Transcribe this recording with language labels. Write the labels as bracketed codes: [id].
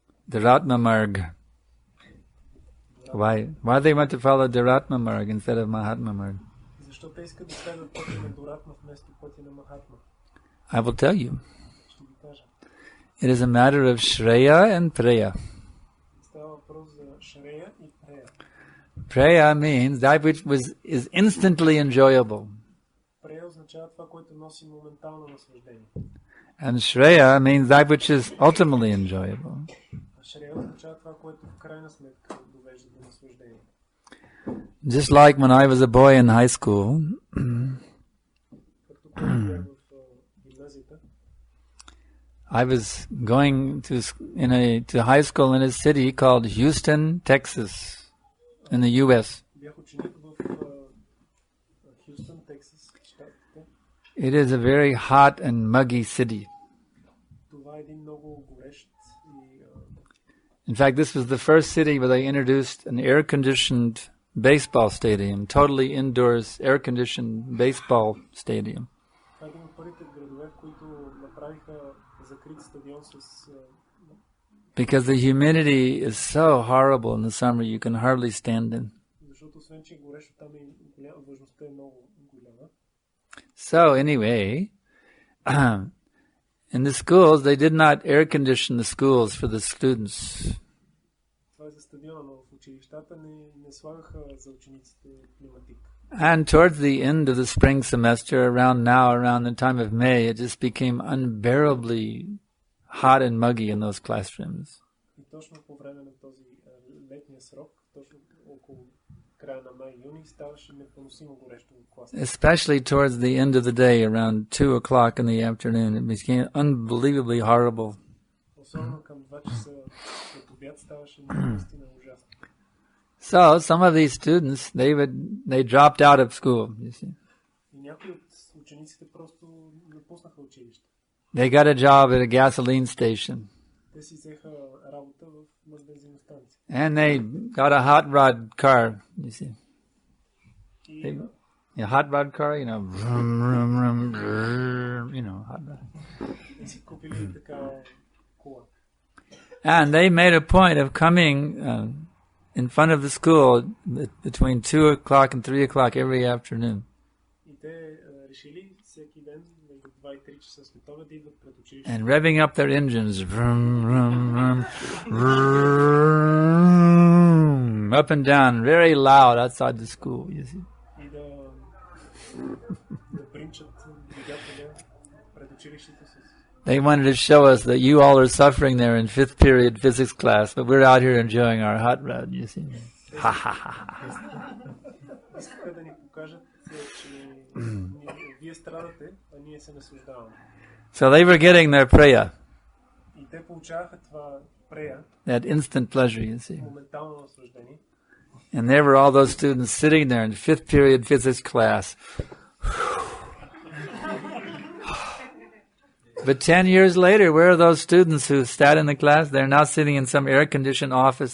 [en] Duratma marg. Why they want to follow duratma marg instead of Mahatma marg? [bg] Защо те искат да следват пътя на дуратма вместо пътя на Махатма? [en] I will tell you. [bg] Ще ви кажа. [en] It is a matter of Shreya and Preya. [bg] Става въпрос за Шрея и Прея. [en] Preya means that which is instantly enjoyable. [bg] Прея означава това, което носи моментално наслаждение. [en] And Shreya means that which is ultimately enjoyable. [bg] А Шрея означава това, което в крайна сметка довежда до наслаждение. [en] Just like when I was a boy in high school, [bg] Както когато бях в гимназията, [en] I was going to high school in a city called Houston, Texas, in the U.S. [bg] бях ученик в Хюстън, Тексас, щатите. [en] It is a very hot and muggy city. [bg] Това е един много горещ и [en] In fact, this was the first city where they introduced an air-conditioned baseball stadium, totally indoors, air-conditioned baseball stadium. [bg] това е един от първите градове, в които направиха закрит стадион с [en] Because the humidity is so horrible in the summer, you can hardly stand in. [bg] защото освен, че горещо там влажността е много голяма. [en] So anyway, in the schools, they did not air condition the schools for the students. [bg] Това е за стадиона, но в училищата не слагаха за учениците климатик. [en] And towards the end of the spring semester, around the time of May, it just became unbearably hot and muggy in those classrooms. [bg] И точно по време на този летния срок, точно около края на май-юни, ставаше непоносимо горещо в класа. [en] Especially towards the end of the day, around 2 o'clock in the afternoon, it became unbelievably horrible. [bg] Особено към 2 часа след обяд ставаше наистина ужасно. [en] So some of these students, they dropped out of school, you see. [bg] И някои от учениците просто напуснаха училище. [en] They got a job at a gasoline station. [bg] Те си взеха работа в бензиностанция. [en] And they got a hot rod car, you see. [bg] И [en] A hot rod car, vroom, vroom, vroom, vroom, hot rod. [bg] си купили такава кола. [en] And they made a point of coming in front of the school between 2 o'clock and 3 o'clock every afternoon. [bg] И те решили всеки ден между 2 и 3 часа след обед да идват пред училище. [en] And revving up their engines, vroom, vroom, vroom, vroom, up and down, very loud outside the school, you see. [bg] И да принчат двигателя пред училището с. [en] They wanted to show us that you all are suffering there in 5th period physics class, but we're out here enjoying our hot rod, you see. Ha ha ha ha. [bg] Искаха да ни покажат, че вие страдате, а ние се наслаждаваме. [en] So they were getting their preya, [bg] И те получаваха това прея, [en] that instant pleasure, you see. [bg] моментално наслаждение. [en] And there were all those students sitting there in 5th period physics class. But 10 years later, where are those students who sat in the class? They're now sitting in some air-conditioned office.